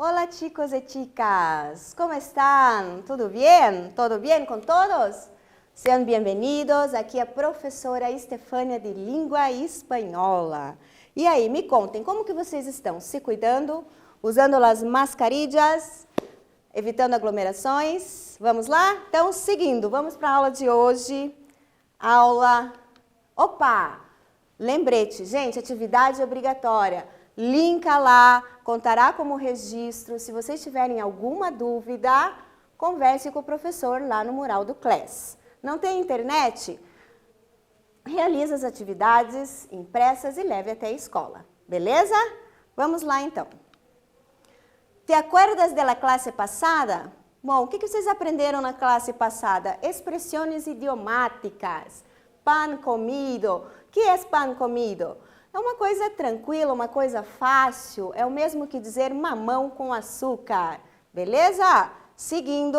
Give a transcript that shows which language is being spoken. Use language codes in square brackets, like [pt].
[es] chicos y chicas, ¿cómo están? ¿Todo bien? ¿Todo bien con todos? [pt] Sean bienvenidos aqui a professora Estefânia de Língua Espanhola. E aí, me contem, como que vocês estão? Se cuidando? Usando as mascarillas? Evitando aglomerações? Vamos lá? Então, seguindo, vamos para a aula de hoje. Aula... Opa! Lembrete, gente, atividade obrigatória. Linka lá, contará como registro. Se vocês tiverem alguma dúvida, converse com o professor lá no mural do Class. Não tem internet? Realize as atividades impressas e leve até a escola. Beleza? Vamos lá então. [es] ¿Te acuerdas de la clase passada? [pt] Bom, o que vocês aprenderam na classe passada? Expressões idiomáticas. Pan comido. O que é pan comido? É uma coisa tranquila, uma coisa fácil. É o mesmo que dizer mamão com açúcar. Beleza? Seguindo.